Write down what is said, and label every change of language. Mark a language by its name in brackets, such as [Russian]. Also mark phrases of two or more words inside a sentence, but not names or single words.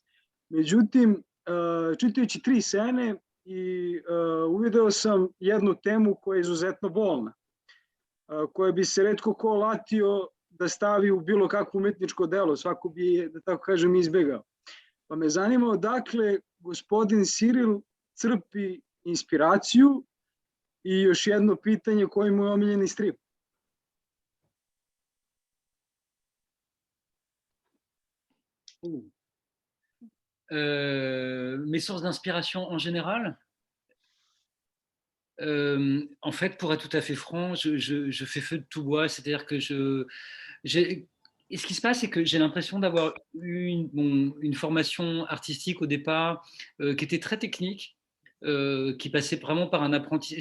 [Serbian] Međutim, čitajući Tri sene uvideo sam jednu temu koja je izuzetno bolna, koja bi se retko ko latio da stavi u bilo kakvo umetničko delo, svako bi je, da tako kažem, izbegao. Pa me zanima odakle gospodin Ciril crpi inspiraciju i još jedno pitanje, koji mu je omiljeni strip? [French] Mes sources d'inspiration en général, en fait, pour être tout à fait franc, je fais feu de tout bois, c'est-à-dire que et ce qui se passe, c'est que j'ai l'impression d'avoir eu une formation artistique au départ qui était très technique, qui passait vraiment par un apprentissage.